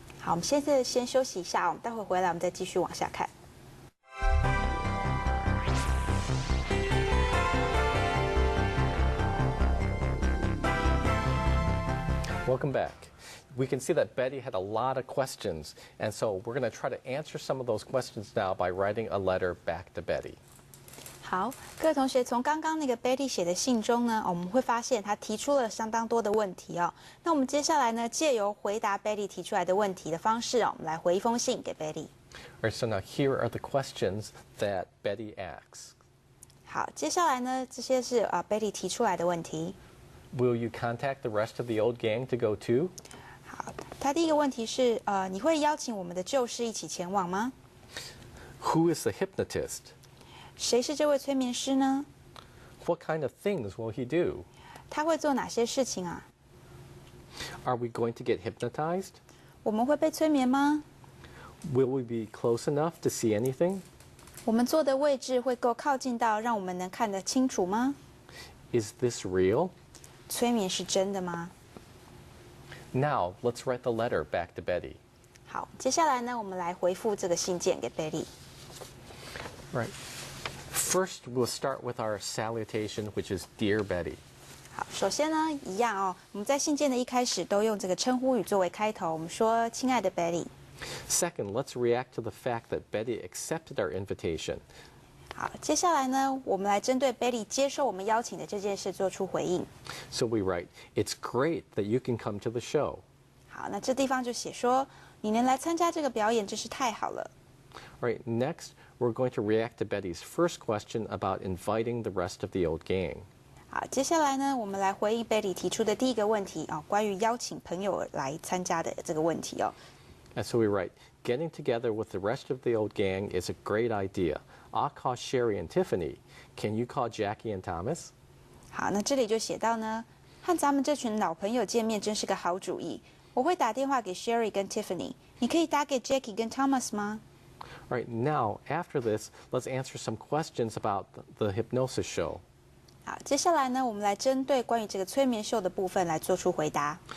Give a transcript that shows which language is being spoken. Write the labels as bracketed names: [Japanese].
[Chinese] 好，我们现在先休息一下，我们待会回来，我们再继续往下看。 [English] Welcome back. We can see that Betty had a lot of questions, and so we're going to try to answer some of those questions now by writing a letter back to Betty. [Chinese] 好，各位同学，从刚刚那个 Betty 写的信中呢，我们会发现她提出了相当多的问题哦。那我们接下来呢，借由回答 Betty 提出来的问题的方式哦，我们来回一封信给 Betty。 [English] All right, so now here are the questions that Betty asks. [Chinese] 好，接下来呢，这些是Betty 提出来的问题。 [English] Will you contact the rest of the old gang to go too? [Chinese] 好，他第一个问题是你会邀请我们的旧识一起前往吗？ [English] Who is the hypnotist? [Chinese] 谁是这位催眠师呢？ [English] What kind of things will he do? [Chinese] 他会做哪些事情啊？ [English] Are we going to get hypnotized? [Chinese] 我们会被催眠吗？ [English] Will we be close enough to see anything? [Chinese] 我们坐的位置会够靠近到让我们能看得清楚吗？ [English] Is this real? [Chinese] 催眠是真的吗？ [English] Now, let's write the letter back to Betty. [Chinese] 好，接下来呢，我们来回复这个信件给 Betty。 [English] Right. First, we'll start with our salutation, which is Dear Betty. [Chinese] 好，首先呢，一样哦，我们在信件的一开始都用这个称呼语作为开头，我们说“亲爱的 Betty”。 [English] Second, let's react to the fact that Betty accepted our invitation. [Chinese] 好，接下来呢，我们来针对 Betty 接受我们邀请的这件事做出回应。 [English] So we write, It's great that you can come to the show. [Chinese] 好，那这地方就写说，你能来参加这个表演真是太好了。 [English] All right, next, we're going to react to Betty's first question about inviting the rest of the old gang. [Chinese] 好，接下来呢，我们来回应 Betty 提出的第一个问题啊，关于邀请朋友来参加的这个问题哦。 [English] And so we write, Getting together with the rest of the old gang is a great idea. I'll call Sherry and Tiffany. Can you call Jackie and Thomas? [Chinese] 好，那这里就写到呢，和咱们这群老朋友见面真是个好主意。我会打电话给 Sherry 跟 Tiffany， 你可以打给 Jackie 跟 Thomas 吗？ [English] All right, now, after this, let's answer some questions about the hypnosis show. [Chinese] 好，接下来呢，我们来针对关于这个催眠秀的部分来做出回答。